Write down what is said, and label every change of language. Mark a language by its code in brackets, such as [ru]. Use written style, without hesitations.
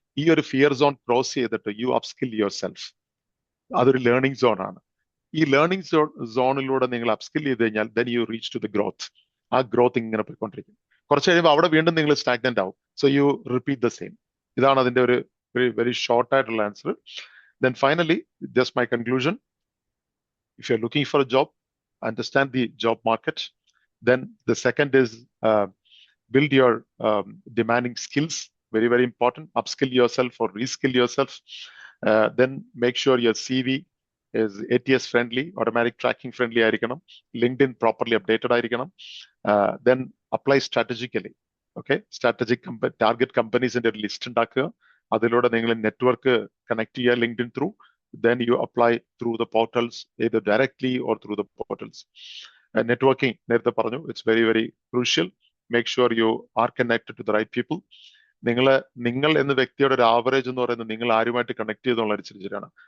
[ml] ഈ ഒരു fear zone cross ചെയ്തിട്ട് [en] You upskill your self. [ml] അതൊരു ലേണിംഗ് സോൺ ആണ്. ഈ ലേണിംഗ് സോണിലൂടെ നിങ്ങൾ അപ്സ്കിൽ ചെയ്ത് കഴിഞ്ഞാൽ [en] Then you reach to the growth. [ml] ആ ഗ്രോത്ത് ഇങ്ങനെ പോയിക്കൊണ്ടിരിക്കും. കുറച്ച് കഴിയുമ്പോൾ അവിടെ വീണ്ടും നിങ്ങൾ സ്റ്റാഗ്നന്റ് ആവും. [en] So you repeat the same. [ml] ഇതാണ് അതിന്റെ ഒരു വെരി ഷോർട്ട് ആയിട്ടുള്ള answer. [en] Then finally, just my conclusion. If you're looking for a job, understand the job market. Then the second is build your demanding skills. Very, very important. Upskill yourself or reskill yourself. Then make sure your CV is ATS friendly, automatic tracking friendly [ml] ആയിരിക്കണം. [en] LinkedIn properly updated [ml] ആയിരിക്കണം. [en] Then apply strategically. Okay, strategic target companies in the list [ml] ഉണ്ടാക്കുക. അതിലൂടെ നിങ്ങൾ network connect ചെയ്യുക [en] LinkedIn through. Then you apply through the portals, either directly or through the portals. Networking, [ml] നേരത്തെ പറഞ്ഞു, [en] It's very very crucial. Make sure you are connected to the right people. [ml] നിങ്ങൾ എന്ന വ്യക്തിയുടെ ഒരു ആവറേജ് എന്ന് പറയുന്നത് നിങ്ങൾ ആരുമായിട്ട് കണക്ട് ചെയ്തുള്ള അനുസരിച്ചിട്ടാണ്.